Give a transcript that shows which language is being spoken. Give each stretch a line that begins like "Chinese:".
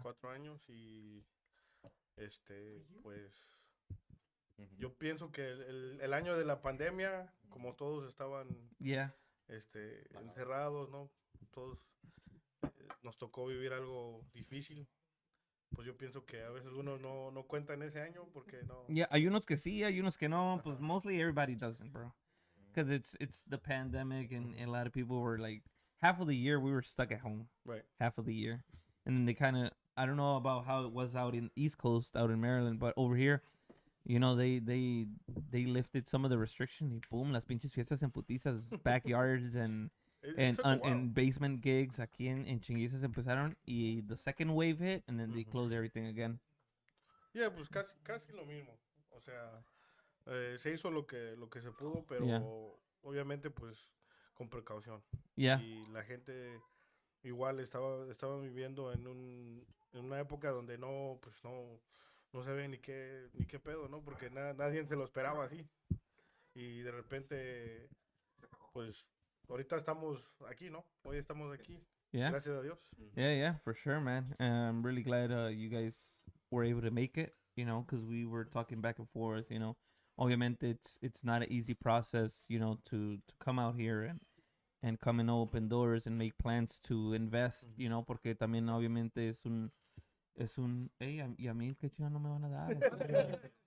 Spanish: 4 años y pues yo pienso que el año de la pandemia, como todos estaban
English: Yeah.
Spanish: encerrados, ¿no? Todos nos tocó vivir algo difícil. Pues yo pienso que a veces uno no cuenta en ese año porque no.
English: Yeah,
Spanish: hay unos que sí, hay unos que no. Pues
English: mostly everybody doesn't, bro. Because it's the pandemic and a lot of people were like, half of the year we were stuck at home. Right. Half of the year. And then they kind of, I don't know about how it was out in East Coast, out in Maryland, but over here, they lifted some of the restriction
Spanish: y boom, las pinches fiestas en putizas,
English: backyards and It took a while. and basement gigs
Spanish: aquí en Chinguizas empezaron y
English: the second wave hit and then they closed everything again. Yeah,
Spanish: pues casi lo mismo. O sea, se hizo lo que se pudo, pero
English: Yeah.
Spanish: obviamente pues con precaución.
English: Yeah.
Spanish: Y la gente igual estaba viviendo en una época donde no sabe ni qué pedo, ¿no? Porque nadie se lo esperaba así. Y de repente, pues, ahorita estamos aquí, ¿no? Hoy estamos aquí,
English: Yeah.
Spanish: gracias a Dios.
English: Yeah, for sure, man. I'm really glad you guys were able to make it, because we were talking back and forth,
Spanish: Obviamente,
English: it's not an easy process, to come out here and come and open doors and make plans to invest,
Spanish: porque también obviamente es un, y a mí, ¿qué chingada no me van a dar?